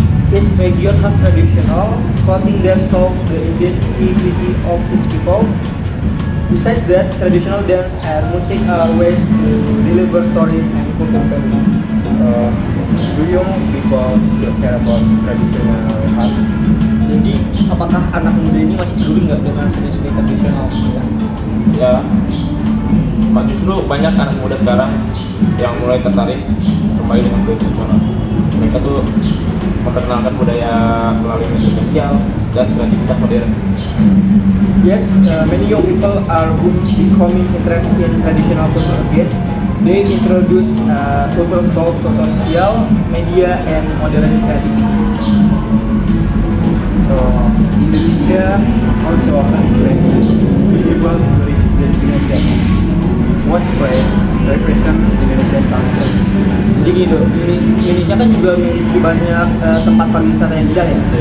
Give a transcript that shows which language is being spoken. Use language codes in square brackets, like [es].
[en] Each region has traditional clothing that shows the identity of its people. Besides that, traditional dance and music are ways to deliver stories and cultural value. Do young people still care about traditional art? [id] Jadi, apakah anak muda ini masih peduli nggak dengan seni-seni tradisional? Ya, justru banyak anak muda sekarang yang mulai tertarik kembali dengan budaya tradisional. Mereka tuh memperkenalkan budaya melalui media sosial dan kreativitas modern. [en] Yes, many young people are becoming interested in traditional culture again. They introduce cultural talk, social media, and modern creativity. So, Indonesia also has many beautiful tourist destinations. What place represent Indonesian culture? [id] Jadi gitu, Indonesia kan juga memiliki banyak tempat pariwisata yang indah ya.